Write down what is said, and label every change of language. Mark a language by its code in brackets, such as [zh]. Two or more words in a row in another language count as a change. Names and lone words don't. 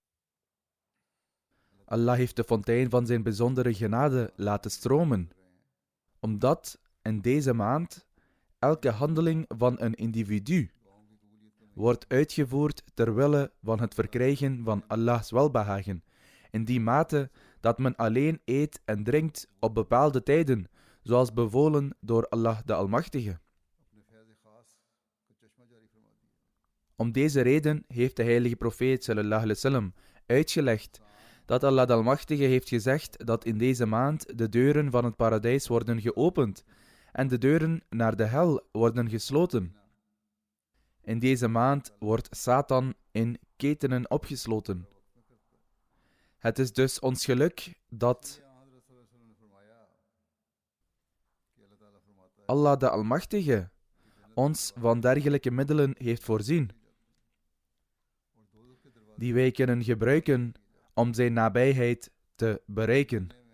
[nl] Allah heeft de fontein van zijn bijzondere genade laten stromen, omdat in deze maand elke handeling van een individu wordt uitgevoerd ter wille van het verkrijgen van Allahs welbehagen, in die mate dat men alleen eet en drinkt op bepaalde tijden, zoals bevolen door Allah de Almachtige. Om deze reden heeft de heilige profeet [ar] صلى الله عليه وسلم [nl] uitgelegd dat Allah de Almachtige heeft gezegd dat in deze maand de deuren van het paradijs worden geopend en de deuren naar de hel worden gesloten. In deze maand wordt Satan in ketenen opgesloten. Het is dus ons geluk dat Allah de Almachtige ons van dergelijke middelen heeft voorzien, die wij kunnen gebruiken om zijn nabijheid te bereiken.